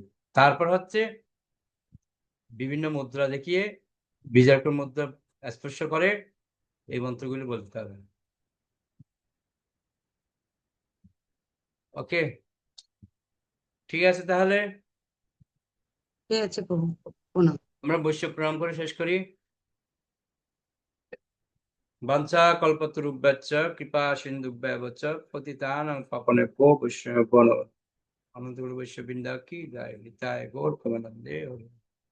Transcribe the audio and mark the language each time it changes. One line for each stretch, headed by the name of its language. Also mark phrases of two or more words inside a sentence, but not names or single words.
Bangla: তারপর হচ্ছে বিভিন্ন মুদ্রা দেখিয়ে বিজয়কর মুদ্রা স্পর্শ করে এই মন্ত্রগুলি বলতে হবে। ওকে, ঠিক আছে তাহলে ঠিক আছে প্রভু, প্রণাম। আমরা বৈশ্ব প্রণাম করে শেষ করি।
Sanskrit: বাঞ্ছা কল্পতরুভ্যশ্চ কৃপা সিন্ধুভ্যেব চ পতিতানাং পাবনেভ্যো বৈষ্ণবেভ্যো নমঃ।
Bangla: আনন্দগুরু বৈশ্য বৃন্দা কি জয়। নিতাই গৌর প্রেমানন্দে হরি।